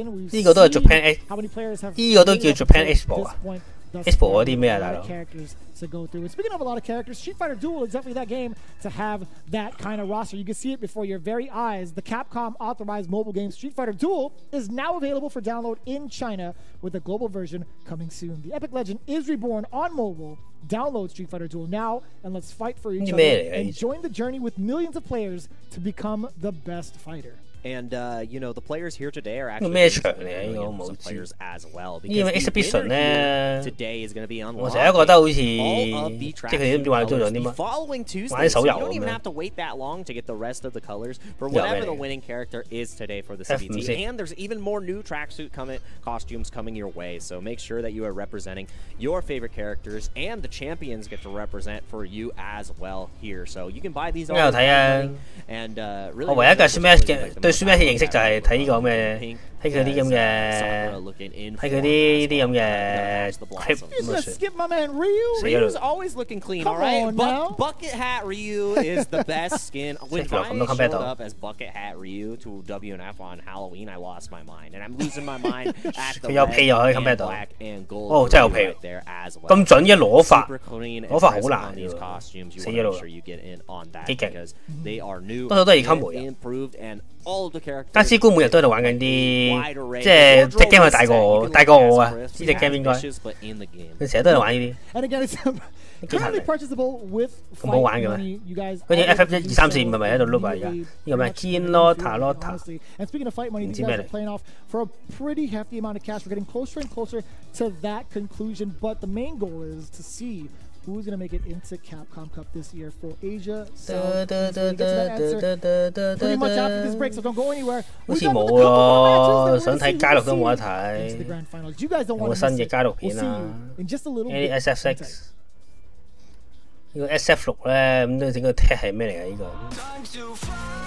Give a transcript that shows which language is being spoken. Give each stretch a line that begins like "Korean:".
Cantonese: 呢個都係 Japan X， 呢個都叫 Japan Expo 啊。 Expo 嗰啲咩啊，大佬？
English: To go through. And speaking of a lot of characters, Street Fighter Duel is definitely that game to have that kind of roster. You can see it before your very eyes. The Capcom authorized mobile game Street Fighter Duel is now available for download in China with a global version coming soon. The epic legend is reborn on mobile. Download Street Fighter Duel now and let's fight for each other and join the journey with millions of players to become the best fighter. And you know, the players here today are actually some players as well. Because exhibition today is going to be unlocked.
Cantonese: 我成日覺得好似即係佢哋都唔知玩咗啲乜。
English: Following Tuesday, so you don't even have to wait that long to get the rest of the colors for whatever the winning character is today for the CPT. And there's even more new tracksuit costumes coming your way. So make sure that you are representing your favorite characters, and the champions get to represent for you as well here. So you can buy these all and really.
Cantonese: 我唯一嘅 Smash 嘅對 Smash 嘅認識就係睇呢個咩，睇佢啲咁嘅，睇佢啲咁嘅 clip 咁啊算。
English: Skip my man Ryu. Ryu's always looking clean, all right? Bucket Hat Ryu is the best skin. When I showed up as Bucket Hat Ryu to WNF on Halloween, I lost my mind, and I'm losing my mind at the red and black and gold right there as well.
Cantonese: 咁準嘅攞法，攞法好難嘅。死咗咯。幾勁。
English: They are new,
Cantonese: 多數都係卡梅啊。
English: improved, and all of the characters.
Cantonese: 但師姑每日都喺度玩緊啲，即係隻 game 係大過我啊！呢隻 game 應該，佢成日都喺度玩呢啲。
English: And again, it's currently purchasable with
Cantonese: 咁好玩嘅咩？嗰隻 FF 1、2、3、4、5係咪喺度 loop 啊？而家呢個咩 Kinlota？
English: And speaking of fight money, these guys are playing off for a pretty hefty amount of cash. We're getting closer and closer to that conclusion, but the main goal is to see who's going to make it into Capcom Cup this year for Asia. So we'll get to that answer pretty much after this break, so don't go anywhere.
Cantonese: 好似冇咯，想睇街錄都冇得睇。有冇新嘅街錄片啊 ？SFX 呢個 SF6咧，咁都整個 tag 係咩嚟㗎？呢個？